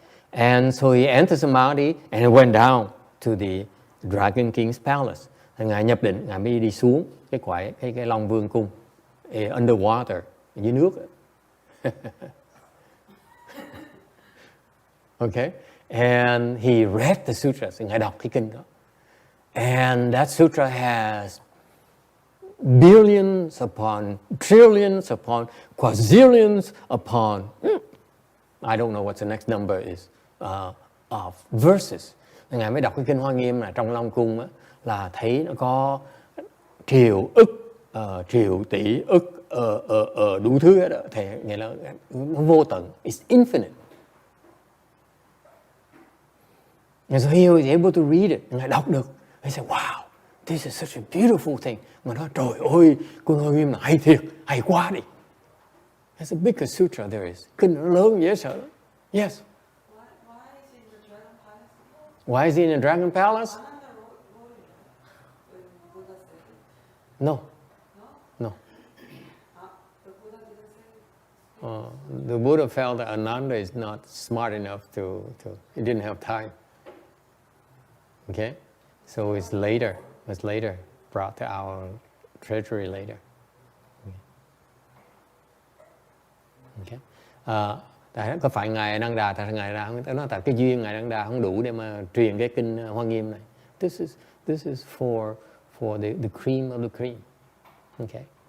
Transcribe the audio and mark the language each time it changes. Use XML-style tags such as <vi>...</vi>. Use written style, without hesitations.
<en>And so he entered samadhi and he went down to the Dragon King's palace.</en> <vi>Ngài nhập định, ngài mới đi xuống cái Long Vương cung, underwater, dưới nước.</vi> <en>Okay, and he read the sutras,</en> <vi>ngài đọc cái kinh đó.</vi> <en>And that sutra has billions upon trillions upon quadrillions upon I don't know what the next number is of verses.</en> <vi>Ngài mới đọc cái kinh Hoa Nghiêm là trong Long Cung là thấy nó có triệu tỷ ức đủ thứ hết đó. Thì nghĩa là nó vô tận,</vi> <en>it's infinite. And so he was able to read it.</en> <vi>Ngài đọc được.</vi> <en>He said, wow, this is such a beautiful thing.</en> <vi>Mà nói, trời ơi, kinh Hoa Nghiêm là hay thiệt, hay quá đi.</vi> <en>That's the biggest sutra there is.</en> <vi>Kinh nó lớn dễ sợ.</vi> <en>Yes. Why is he in the Dragon Palace? No. No. The Buddha felt that Ananda is not smart enough he didn't have time. Okay? So it's later, brought to our treasury later. Okay.</en> <vi>Có phải ngài Ananda, tại ngài ra không? Nói tại cái duyên ngài Ananda không đủ để mà truyền cái kinh Hoa Nghiêm này.</vi> <en>This is for the cream of the cream. Okay.</en>